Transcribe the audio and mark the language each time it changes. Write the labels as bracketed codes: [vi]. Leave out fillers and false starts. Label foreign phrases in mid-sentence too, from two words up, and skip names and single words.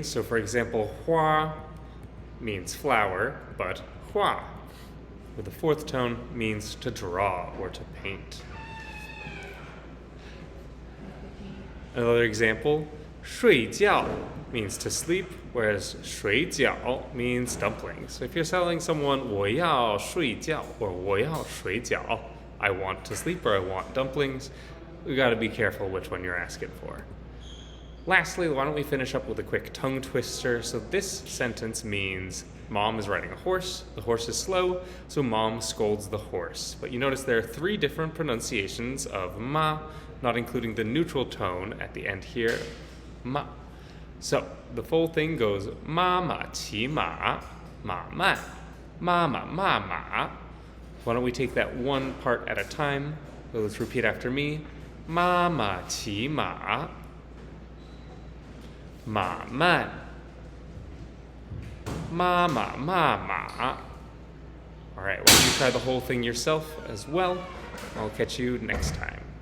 [en] So for example, hua means flower, but hua with the fourth tone means to draw or to paint. Another example, 睡觉 means to sleep, whereas 水饺 means dumplings. So if you're telling someone [zh] 我要睡觉 [en] or [zh] 我要水饺, [en] I want to sleep or I want dumplings, we got to be careful which one you're asking for. Lastly, why don't we finish up with a quick tongue twister. So this sentence means mom is riding a horse, the horse is slow, so mom scolds the horse. But you notice there are 3 different pronunciations of ma, not including the neutral tone at the end here, ma. So the full thing goes [zh] 妈妈骑马，马慢，妈妈骂马. [en] Why don't we take that one part at a time? So let's repeat after me. [zh] 妈妈骑马，马慢，妈妈骂马. [en] All right, why don't you try the whole thing yourself as well? I'll catch you next time.